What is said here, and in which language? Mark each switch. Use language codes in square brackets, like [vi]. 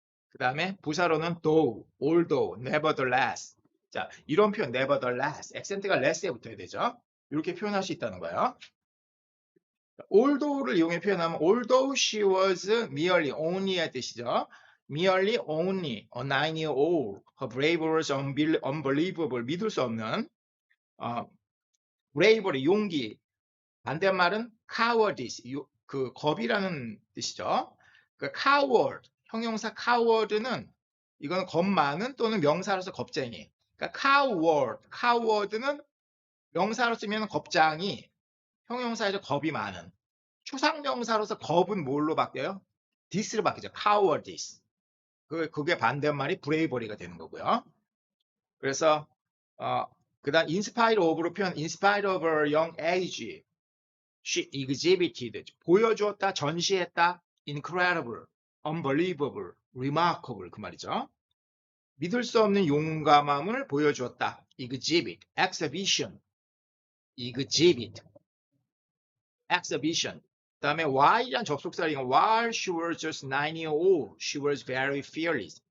[ko] 그 다음에 부사로는 though, although, nevertheless. 자, 이런 표현 nevertheless, 액센트가 less에 붙어야 되죠. 이렇게 표현할 수 있다는 거예요. although를 이용해 표현하면 [en] although she was merely only [ko] 의 뜻이죠. [en] merely only a 9-year-old, her bravery was unbelievable. [ko] 믿을 수 없는 bravery, 용기. 반대말은 cowardice, 그 겁이라는 뜻이죠. 그 coward, 형용사 coward는 이건 겁 많은 또는 명사로서 겁쟁이. 그러니까 coward는 명사로 쓰면 겁장이, 형용사에서 겁이 많은. 추상명사로서 겁은 뭘로 바뀌어요? this로 바뀌죠. cowardice. 그게 반대말이 bravery가 되는 거고요. [en] 그래서 그다음 in spite of로 표현 in spite of her young age, she exhibited, [ko] 보여주었다, 전시했다, [en] incredible, unbelievable, remarkable [ko] 그 말이죠. 믿을 수 없는 용감함을 보여주었다. exhibit, exhibition. 그 다음에 [en] while이란 접속사리가 while she was just 9-year-old, she was very fearless.